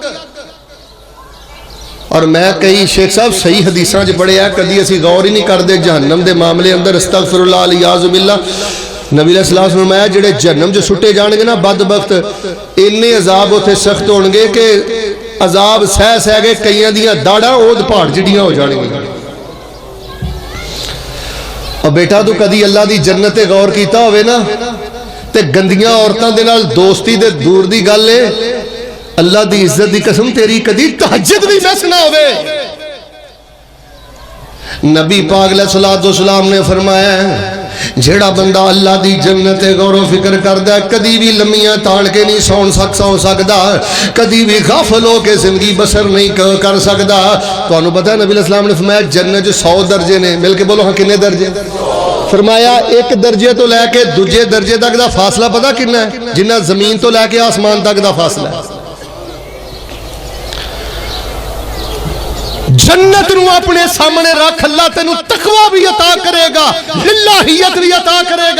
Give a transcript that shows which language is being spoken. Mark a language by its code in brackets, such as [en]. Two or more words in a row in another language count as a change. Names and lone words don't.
[pa] اور میں کئی شیخ صاحب صحیح حدیثاں جو پڑھے ہیں، کدی اسی غور ہی نہیں کر دے جہنم دے معاملے اندر، [ar] استغفر اللہ علیہ باللہ۔ [pa] نبی [ar] علیہ السلام [pa] نے فرمایا جڑے جہنم جو سٹے جان گے نا بدبخت، اننے عذاب ہوتے سخت ہون گے کہ عذاب سہ سہ گے کئیاں دیاں داڑاں اود پہاڑ جڑیاں ہو جان گے۔ اور بیٹا تو کدی اللہ دی جنت غور کیتا ہوئے نا، تے گندیاں عورتاں دے نال دوستی دے دور دی گل ہے، اللہ دی عزت دی قسم تیری کدی تہجد بھی مس نہ ہوئے۔ نبی پاک [ar] علیہ السلام [pa] نے فرمایا ہے جیڑا بندہ اللہ دی جنت غور و فکر کردا ہے، کدی بھی لمیاں تاڑ کے نہیں سو سکدا، کدی بھی غافل ہو کے زندگی بسر نہیں کر سکدا۔ تو انہوں پتہ ہے نبی [ar] علیہ السلام [pa] نے فرمایا جنت 100 درجے نے، مل کے بولو ہاں کنے درجے؟ فرمایا ایک درجے تو لے کے دوجے درجے تک دا فاصلہ پتہ کنا ہے؟ جنہ زمین تو لے کے آسمان تک دا فاصلہ ہے۔ جنت نو اپنے سامنے رکھ، اللہ تینوں تقوی بھی عطا کرے گا، للہیت بھی عطا کرے گا۔